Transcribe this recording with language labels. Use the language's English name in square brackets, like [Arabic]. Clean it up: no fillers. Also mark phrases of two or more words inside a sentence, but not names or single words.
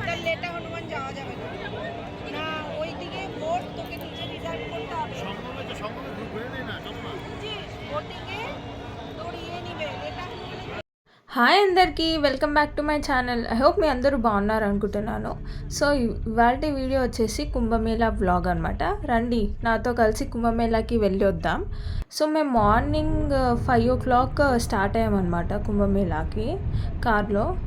[Bangla] लेटा हनुमान जाওয়া যাবে না ওইদিকে বোট তোকে নিচে রিজার্ভ করতে হবে সঙ্গমে ঢুকবে না বুঝছিস বোটিংয়ে তোর নিবে লেটা [English] హాయ్ అందరికీ welcome back to my channel. I hope [Telugu] మీ అందరూ బాగున్నారు అనుకుంటున్నాను. సో ఇవాళ వీడియో వచ్చేసి కుంభమేళా వ్లాగ్ అనమాట. రండి నాతో కలిసి కుంభమేళాకి వెళ్ళి వద్దాం. సో మేము [English] morning 5 o'clock start [Telugu] అయ్యామన్నమాట కుంభమేళాకి కార్లో.